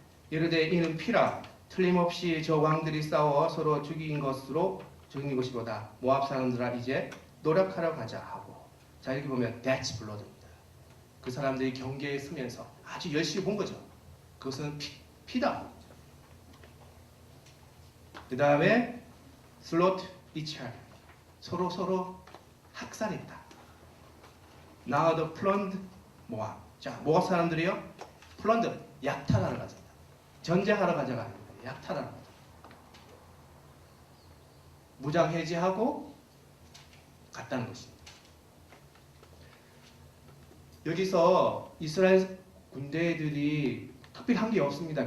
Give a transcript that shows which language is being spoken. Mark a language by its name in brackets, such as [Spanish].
[Korean] 이르되 이는 피라 틀림없이 저 왕들이 싸워 서로 죽인 것이보다 모압 사람들아 이제 노력하러 가자 하고 자 이렇게 보면 [English] that's blood [Korean] 입니다. 그 사람들이 경계에 서면서 아주 열심히 본 거죠. 그것은 피다. 그 다음에 [English] slaughter each other [Korean] 서로 학살했다. [English] Now the plundered 모압. [Korean] 자 모압 사람들이요 plundered 약탈하러 가자. 전쟁하러 가자가 아닙니다. 약탈하러 가자. 무장 해제하고 갔다는 것입니다. 여기서 이스라엘 군대들이 특별히 한 게 없습니다.